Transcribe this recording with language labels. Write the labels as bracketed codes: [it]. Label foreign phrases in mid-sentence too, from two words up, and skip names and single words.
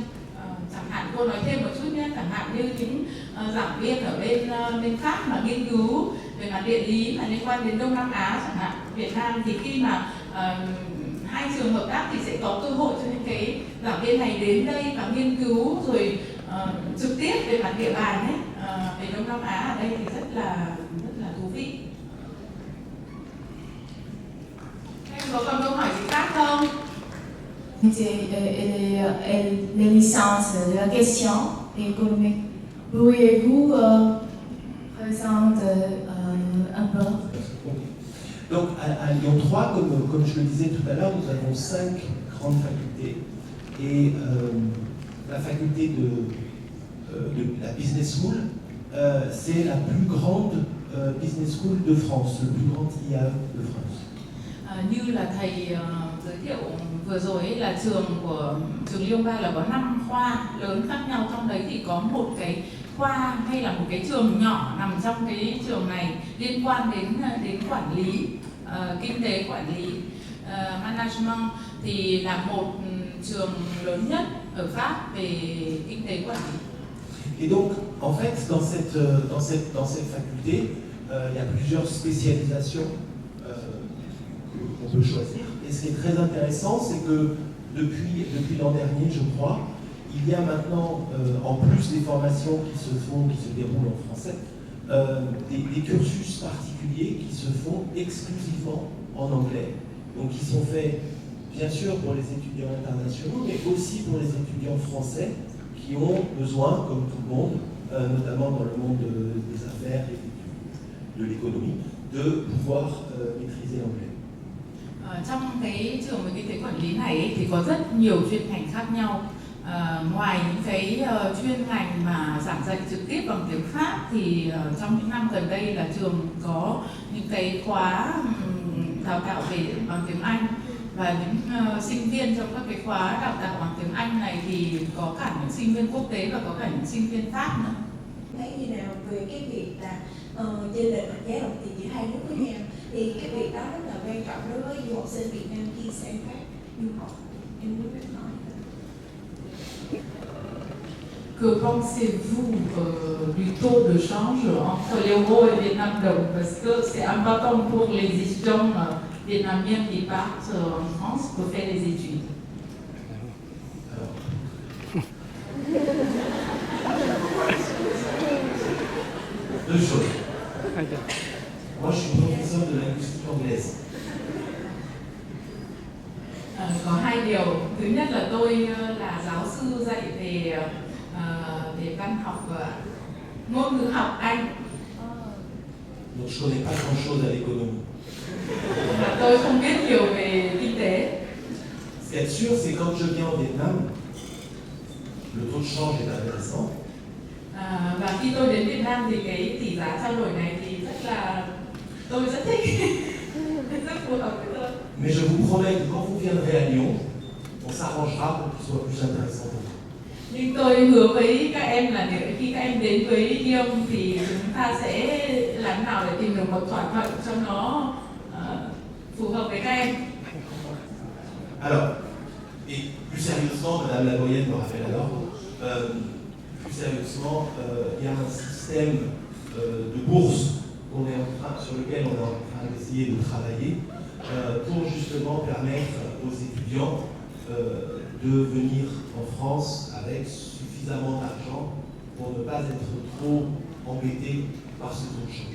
[vi] Chẳng hạn cô nói thêm một chút nhé, chẳng hạn như những giảng viên ở bên Pháp mà nghiên cứu về mặt địa lý mà liên quan đến Đông Nam Á chẳng hạn, Việt Nam, thì khi mà hai trường hợp tác thì sẽ có cơ hội cho những cái giảng viên này đến đây và nghiên cứu rồi trực tiếp về mặt địa bàn ấy, về Đông Nam Á ở đây thì rất là thú vị. Em có còn câu hỏi gì khác không? [fr] Les licences de la question économique. Pourriez-vous présenter un peu? Donc à Lyon 3, comme je le disais tout à l'heure, nous avons 5 grandes facultés. Et la faculté de la [en] Business School, [fr] c'est la plus grande [en] Business School [fr] de France, le plus grand IAE de France. [vi] Như là thầy giới thiệu vừa rồi ấy, là trường Lyon 3 là có 5 khoa lớn khác nhau, trong đấy thì có một cái khoa hay là một cái trường nhỏ nằm trong cái trường này liên quan đến quản lý, kinh tế quản lý, management, thì là một trường lớn nhất ở Pháp về kinh tế quản lý. [fr] Et donc, en fait, dans cette faculté, il y a plusieurs spécialisations qu'on peut choisir. Et ce qui est très intéressant, c'est que depuis l'an dernier, je crois, il y a maintenant, en plus des formations qui se déroulent en français, des cursus particuliers qui se font exclusivement en anglais. Donc, qui sont faits, bien sûr, pour les étudiants internationaux, mais aussi pour les étudiants français qui ont besoin, comme tout le monde, notamment dans le monde des affaires et de l'économie, de pouvoir maîtriser l'anglais. [vi] Trong cái trường về kinh tế quản lý này ấy, thì có rất nhiều chuyên ngành khác nhau. Ngoài những cái chuyên ngành mà giảng dạy trực tiếp bằng tiếng Pháp thì trong những năm gần đây là trường có những cái khóa đào tạo về bằng tiếng Anh, và những sinh viên trong các cái khóa đào tạo bằng tiếng Anh này thì có cả những sinh viên quốc tế và có cả những sinh viên Pháp nữa. Thấy như nào về cái việc là chênh lệch giá đồng tiền giữa hai nước với nhau, thì cái việc đó rất là quan trọng đối với du học sinh Việt Nam khi sang Pháp du học. Em muốn nói. [fr] Que pensez-vous du taux de change entre l'euro et le Vietnam đồng? Parce que c'est important pour les étudiants vietnamiens qui partent en France pour faire des études. Deux choses. Moi, je suis professeur de linguistique anglaise. [vi] Có hai điều. Thứ nhất là tôi là giáo sư dạy về văn học và ngôn ngữ học Anh. [fr] Donc je connais pas grand-chose à l'économie. [vi] Tôi không biết nhiều về kinh tế. [fr] Ce qui est sûr, c'est quand je viens au Vietnam, le taux de change est intéressant. [vi] Và khi tôi đến Việt Nam thì cái tỷ giá trao đổi này thì tôi rất thích, rất phù hợp với tôi. [fr] Mais je vous promets que quand vous viendrez à Lyon, on s'arrangera pour qu'il soit plus intéressant pour vous. [vi] Nhưng tôi hứa với các em là nếu khi các em đến với Lyon thì chúng ta sẽ làm nào để tìm được một thỏa thuận cho nó phù hợp với các em. [fr] Alors, et plus sérieusement, Madame la doyenne me rappelle alors, plus sérieusement, il y a un système de bourse sur lequel on est en train d'essayer de travailler pour justement permettre aux étudiants de venir en France avec suffisamment d'argent pour ne pas être trop embêtés par ce taux de change.